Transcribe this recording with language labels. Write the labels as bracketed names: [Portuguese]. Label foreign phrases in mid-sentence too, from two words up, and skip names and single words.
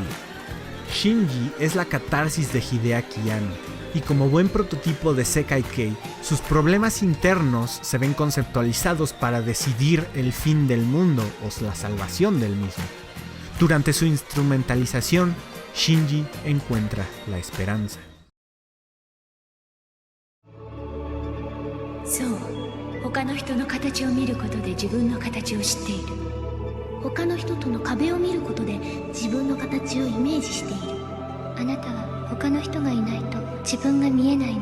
[Spanish] Shinji es la catarsis de Hideaki Anno, y como buen prototipo de Sekai Kei, sus problemas internos se ven conceptualizados para decidir el fin del mundo o la salvación del mismo. Durante su instrumentalización, Shinji encuentra la esperanza. [Japanese] そう、他の人の形を見ることで自分の形を知っている。他の人との壁を見ることで自分の形をイメージしている。あなたは他の人がいないと自分が見えないの。